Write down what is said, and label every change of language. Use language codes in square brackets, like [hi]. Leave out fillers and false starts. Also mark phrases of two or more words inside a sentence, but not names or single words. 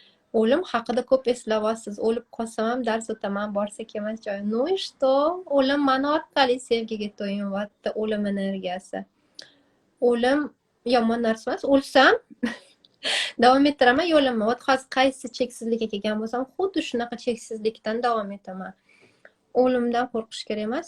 [uz] O'lim haqida ko'p eslayapsiz. O'lib qolsam ham dars o'taman, borsak emas joy. [ru] Ну и что? [uz] O'lim mana orqali sevgiga to'yinyapti, o'lim energiyasi. O'lim yomon narsa emas. O'lsam davom ettiraman yo'limni. Hozir qaysi cheksizlikka kelgan bo'lsam, xuddi shunaqa cheksizlikdan davom etaman. O'limdan qo'rqish kerak emas.